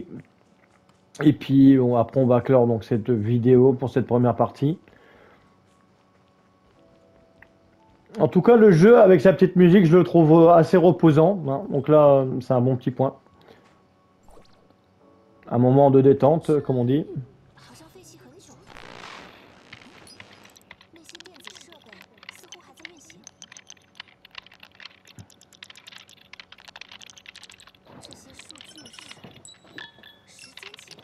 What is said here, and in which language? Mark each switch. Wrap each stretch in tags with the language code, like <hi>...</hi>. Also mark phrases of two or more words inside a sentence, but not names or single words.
<fr>Et puis après on va clore donc cette vidéo pour cette première partie. En tout cas le jeu avec sa petite musique je le trouve assez reposant, hein. Donc là c'est un bon petit point. Un moment de détente comme on dit.</fr> <zh>好像废弃很久了。那些电子设备似乎还在运行。这些数据是时间记录。</zh>